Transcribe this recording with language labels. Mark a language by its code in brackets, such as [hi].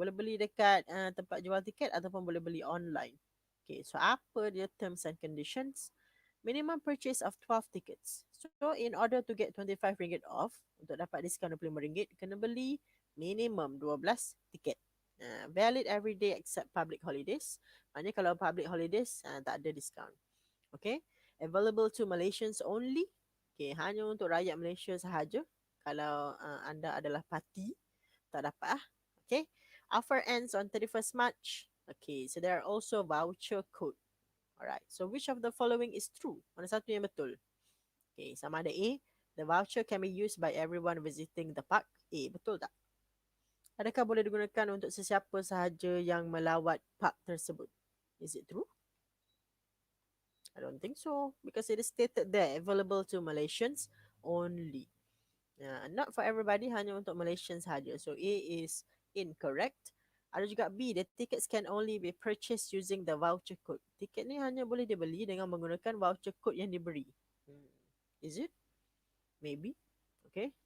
[ms] Boleh beli dekat tempat jual tiket ataupun boleh beli online. [en] Okay, so [ms] apa dia [en] terms and conditions? Minimum purchase of 12 tickets. So in order to get 25 ringgit off, [ms] untuk dapat diskaun 25 ringgit, kena beli minimum 12 tiket. [en] Valid every day except public holidays. [ms] Maknanya kalau public holidays, tak ada diskaun. [en] Okay. Available to Malaysians only. [ms] Okay, hanya untuk rakyat Malaysia sahaja. Kalau anda adalah parti, tak dapat lah. [en] Okay. Offer ends on 31st March. Okay, so there are also voucher code. Alright, so which of the following is true? [ms] Mana satu yang betul? [en] Okay, [ms] sama ada [en] A, the voucher can be used by everyone visiting the park. [ms] A, betul tak? Adakah boleh digunakan untuk sesiapa sahaja yang melawat park tersebut? [en] Is it true? I don't think so, because it is stated there, available to Malaysians only. Not for everybody, [ms] hanya untuk Malaysians sahaja. [en] So A is incorrect. [ms] Ada juga [en] B, the tickets can only be purchased using the voucher code. [ms] Tiket ni hanya boleh dibeli dengan menggunakan voucher code yang diberi. [en] Is it? Maybe. [ms] Okay.